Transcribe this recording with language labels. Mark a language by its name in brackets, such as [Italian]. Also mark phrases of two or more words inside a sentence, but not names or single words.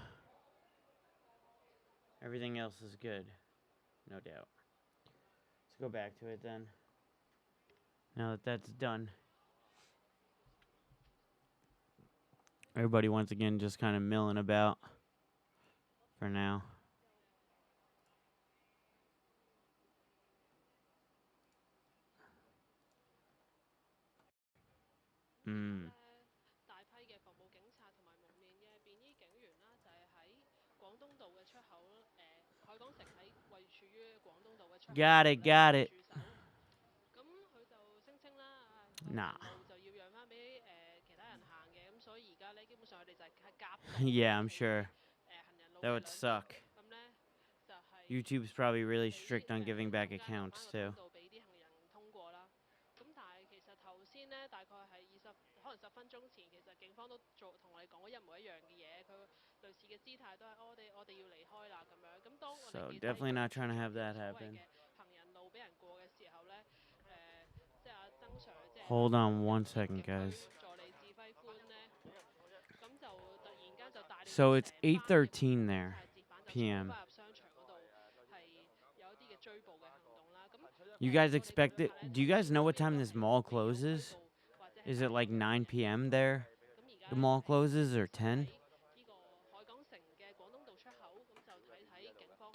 [English] Everything else is good. No doubt. Let's go back to it then. Now that that's done. Everybody once again just kind of milling about for now. Mm. [Cantonese] 大批嘅服務警察同埋蒙面嘅便衣警員啦，就係喺廣東道嘅出口，海港城喺位處於廣東道嘅出口 [English] Got it, got it. [Cantonese] 駐守。咁佢就聲稱啦， [English] Nah. [Cantonese] 路就要讓翻俾其他人行嘅，咁所以而家咧基本上佢哋就係夾道 [English] Yeah, I'm sure. [Cantonese] 行人路 [English] That [Cantonese] 嘅 [English] would [Cantonese] 兩邊。 [English] suck. [Cantonese] 咁咧就係 [English] YouTube's probably really strict on giving back accounts too. [Cantonese] 道俾啲行人通過啦。咁但係其實頭先咧，大概係可能10分鐘前，其實警方都同我哋講過一模一樣嘅嘢，佢類似嘅姿態都係我哋要離開啦咁樣。咁當我哋 [English] So definitely not trying to have that happen. [Cantonese] 行人路俾人過嘅時候咧，即係阿曾 Sir 即係 [English] Hold on one second, guys. [Cantonese] 助理指揮官咧，咁就突然間就帶領 [English] So it's 8:13 there, [Cantonese] 截反就 [English] p.m. [Cantonese] 衝返入商場嗰度，係有一啲嘅追捕嘅行動啦。咁 [English] You guys expect it? Do you guys know what time this mall closes? Is it like 9 p.m. there? The mall closes or 10? [Cantonese] 呢個海港城嘅廣東道出口，咁就睇睇警方。